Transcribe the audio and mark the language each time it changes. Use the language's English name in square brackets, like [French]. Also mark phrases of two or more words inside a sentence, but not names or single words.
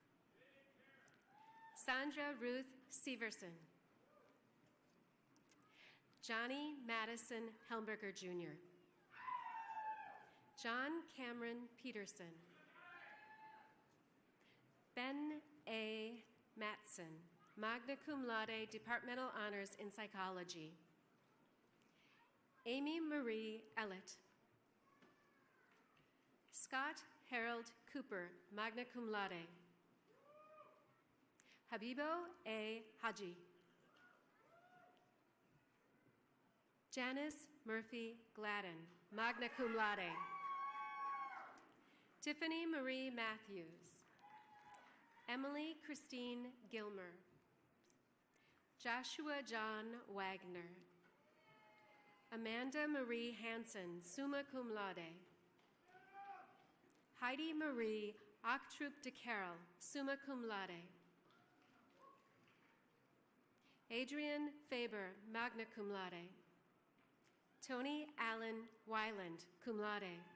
[English] Sandra Ruth Severson. Johnny Madison Helmberger Jr. John Cameron Peterson. Ben A. [Latin] Matson, magna cum laude, [English] departmental honors in psychology. Amy Marie Ellett. Scott Harold Cooper, [Latin] magna cum laude. [English] Habibo A. Haji. [Latin] Janice Murphy Gladden, magna cum laude. [English] Tiffany Marie Matthews. Emily Christine Gilmer. Joshua John Wagner. Amanda Marie Hansen, [Latin] summa cum laude. Heidi Marie Ochtrup de Carroll, summa cum laude. Adrian Faber, magna cum laude. Tony Allen Weiland, cum laude.